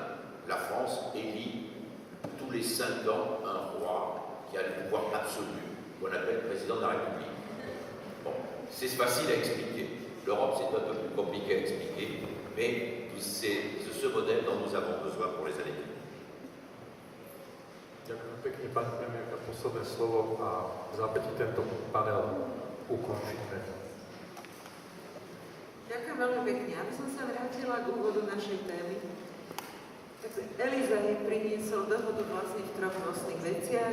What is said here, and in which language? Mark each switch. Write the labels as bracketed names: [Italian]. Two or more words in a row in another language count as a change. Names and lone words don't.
[French] La France élit tous les 5 ans un roi qui a le pouvoir absolu, qu'on appelle président de la République. Bon, c'est facile à expliquer. L'Europe, c'est un peu plus compliqué à expliquer, mais c'est ce modèle dont nous avons besoin pour les années à venir. [Slovak] Ďakujem pekne, pani premiérka, posledné slovo a v zápäti tento panel ukončíme. Ďakujem veľmi pekne. Aby som sa vrátila k úvodu našej témy. Takže Elizej priniesol dohodu vlastne v 3 nosných veciach.